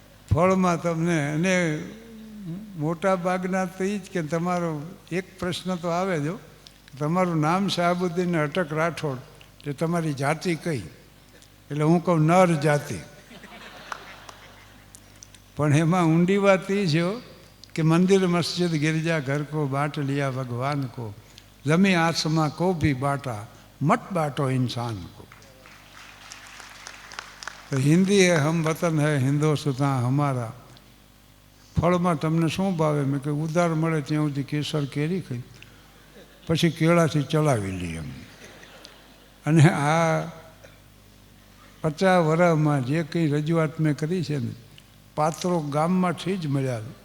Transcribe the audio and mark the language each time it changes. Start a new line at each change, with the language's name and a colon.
Gujarati: ફળમાં તમને, અને મોટા ભાગના તો એ જ કે તમારો એક પ્રશ્ન તો આવે જો, તમારું નામ શાહબુદ્દીન અટક રાઠોડ, તે તમારી જાતિ કઈ? એટલે હું કહું નર જાતિ. પણ એમાં ઊંડી વાત એ છે કે
Hindi: મંદિર મસ્જિદ गिरजा घर को बांट लिया भगवान को, जमी आसमां को भी बांटा, मत बांटो इंसान को. તો હિન્દી હે હમ વતન હે હિન્દોસ્તાન હમારા.
Gujarati: ફળમાં તમને શું ભાવે? મેં કે ઉધાર મળે ત્યાં સુધી કેસર કેરી ખાઈ, પછી કેળાથી ચલાવી લઈએ. અને આ 50 વર્ષમાં જે કંઈ રજૂઆત મેં કરી છે ને, પાત્રો ગામમાંથી જ મળ્યા.